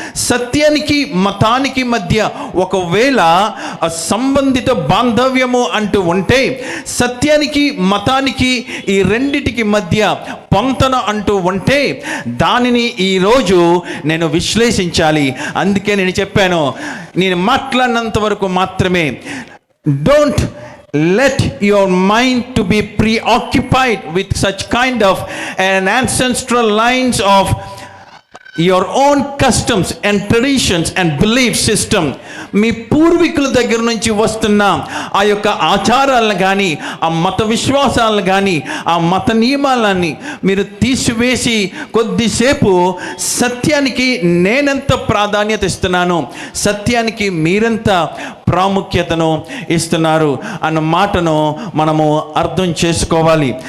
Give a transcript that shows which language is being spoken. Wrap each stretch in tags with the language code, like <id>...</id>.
<te>సత్యానికి మతానికి మధ్య ఒకవేళ సంబంధిత బాంధవ్యము అంటూ ఉంటే, సత్యానికి మతానికి ఈ రెండిటికి మధ్య పొంతన అంటూ ఉంటే, దానిని ఈరోజు నేను విశ్లేషించాలి. అందుకే నేను చెప్పాను, నేను మాట్లాడినంత వరకు మాత్రమే.</te> <en>Don't let your mind to be preoccupied with such kind of an ancestral lines of your own customs and traditions and belief system.</en> <te>మీ పూర్వీకుల దగ్గర నుంచి వస్తున్న ఆ యొక్క ఆచారాలను కానీ, ఆ మత విశ్వాసాలను కానీ, ఆ మత నియమాలని మీరు తీసివేసి కొద్దిసేపు సత్యానికి నేనెంత ప్రాధాన్యత ఇస్తున్నాను, సత్యానికి మీరెంత ప్రాముఖ్యతను ఇస్తున్నారు అన్న మాటను మనము అర్థం చేసుకోవాలి.</te>